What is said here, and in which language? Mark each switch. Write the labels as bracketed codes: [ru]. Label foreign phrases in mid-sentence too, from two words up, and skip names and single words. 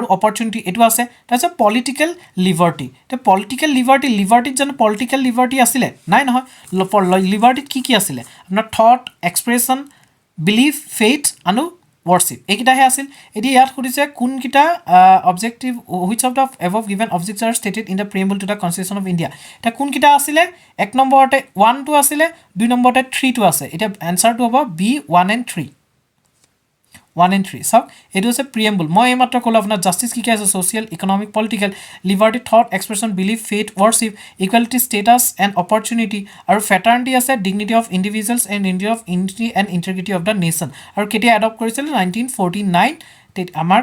[as] অপৰচুনিটি এইটো আছে তাৰপিছত [en] political liberty [as] এতিয়া [en] political libertyত [as] জানো [en] political liberty [as] আছিলে নাই নহয় লিবাৰ্টিত কি আছিলে আপোনাৰ [en] thought expression belief faith [as] আৰু ৱৰ্শ্বিপ এইকেইটাহে আছিল এতিয়া ইয়াত সুধিছে কোনকেইটা অবজেক্টিভ [en] which of the above given objects are stated in the preamble to the constitution of India [as] এতিয়া কোনকেইটা আছিলে এক নম্বৰতে 1টো আছিলে 2 নম্বৰতে 3টো আছে এতিয়া এনচাৰটো হ'ব বি 1 and 3 1 and 3 চাওক এইটো হৈছে প্ৰিএম্বল মই এইমাত্ৰ ক'লোঁ আপোনাৰ জাষ্টিছ কি আছে [en] social economic political liberty thought expression belief faith worship equality status and opportunity [as] আৰু ফ্ৰেটাৰ্নিটি আছে [en] dignity of individuals and unity and integrity of the nation [as] আৰু কেতিয়া এডপ্ট কৰিছিলে 1949 আমাৰ